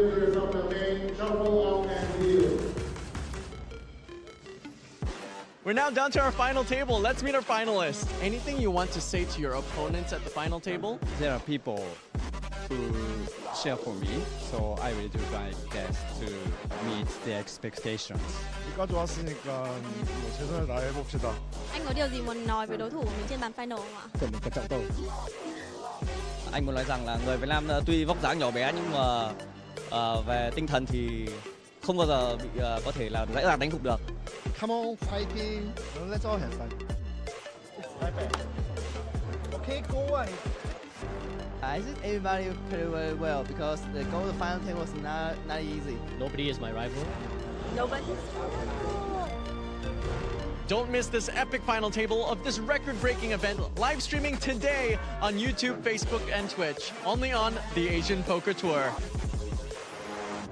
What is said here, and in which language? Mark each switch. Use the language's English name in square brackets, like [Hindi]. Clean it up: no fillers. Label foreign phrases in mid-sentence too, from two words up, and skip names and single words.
[English] We're now down to our final table. Let's meet our finalists. Anything you want to say to your opponents at the final table? There are people who cheer for me, so I will do my best to meet their expectations. [Korean] 여기까지 왔으니까 뭐 최선을 다해 봅시다. [Vietnamese] Anh có điều gì muốn nói với đối thủ của mình trên bàn final không ạ? Cần cẩn trọng tôi. Anh muốn nói rằng là người Việt Nam tuy vóc dáng nhỏ bé nhưng mà về tinh thần thì không bao giờ bị có thể là dễ dàng đánh phục được. [English] Come on, fighting. Let's all have fun. Okay, go on. I think everybody played very well because the goal to the final table was not easy. Nobody is my rival. Nobody. Don't miss this epic final table of this record-breaking event, live streaming today on YouTube, Facebook, and Twitch, only on the Asian Poker Tour.